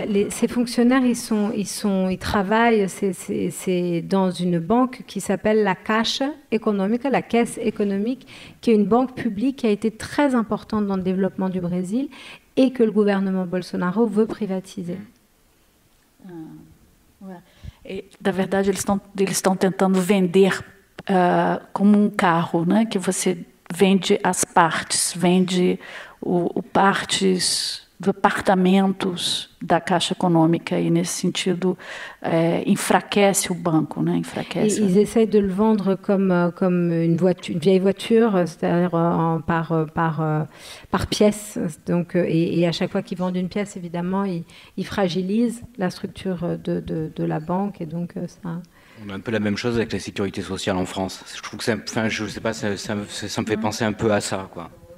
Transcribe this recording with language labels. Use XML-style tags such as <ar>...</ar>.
<fr>Ces fonctionnaires, ils travaillent, c'est dans une banque qui s'appelle la Caixa Econômica, la Caisse économique, qui est une banque publique qui a été très importante dans le développement du Brésil et que le gouvernement Bolsonaro veut privatiser.</fr> <pt>Na verdade, eles estão tentando vender como carro, né? Que você vende as partes, vende partes departamentos da Caixa Econômica, e nesse sentido enfraquece o banco, né? Enfraquece.</pt> <fr>Ils essayent de le vendre comme une vieille voiture, c'est-à-dire par pièce. Donc, et à chaque fois qu'ils vendent une pièce, évidemment, ils fragilisent la structure de la banque, et donc ça. On a un peu la même chose avec la sécurité sociale en France. Je trouve que je sais pas, ça me fait penser un peu à ça, quoi.</fr>